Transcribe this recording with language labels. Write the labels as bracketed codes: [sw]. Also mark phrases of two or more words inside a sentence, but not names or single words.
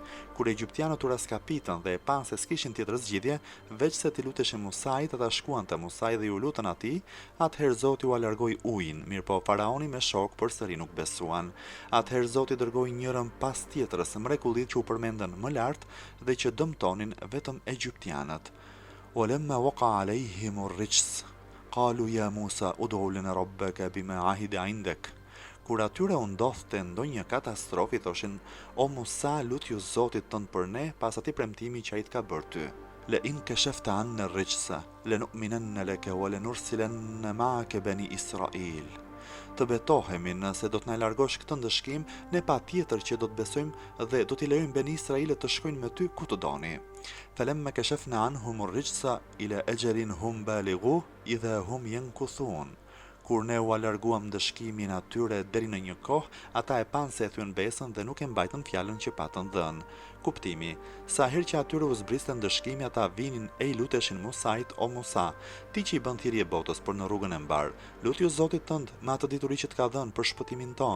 [sq] Kur egjiptianët u raskapitën dhe e panë se s'kishin tjetër zgjidhje, veç se t'i luteshin Musait, ata shkuan te Musai dhe ju lutën atij, atëherë Zoti u alargoi ujin, mirëpo Faraoni me shok përsëri nuk besuan. Atëherë Zoti dërgoi njërën pas tjetrës mrekullitë që u përmendën më lart dhe që dëmtonin vetëm egjiptianët. [ar] ولما وقع عليهم الرجز قالوا يا موسى ادع لنا ربك بما عهد عندك. [sq] Kur atyre u ndodhte ndonjë katastrofë, thoshin: O Musa, lut ju Zotit tënd për ne pas atij premtimi që ai të ka bërë ty. [ar] لئن كشفت عنا الرجز لنؤمنن لك ولنرسلن معك بني إسرائيل. [sq] Të betohemi nëse do të na largosh këtë ndëshkim, ne patjetër që do të besojmë dhe do t'i lejojmë Beni Israilit të shkojnë me ty ku të doni. [ar] فلما كشفنا عنهم الرجز إلى أجل هم بالغوه إذا هم ينكثون. [sq] Kur ne u alarguam ndëshkimin atyre deri në një kohë, ata e panë se e thyen besën dhe nuk e mbajtën fjalën që patën dhënë. Kuptimi, sa herë që atyre u zbriste ndëshkimi, ata vinin e I luteshin Musait: O Musa, ti që I bën thirrje botës për në rrugën e mbar, lut ju Zotit tënd me atë dituri që të ka dhënë për shpëtimin ton.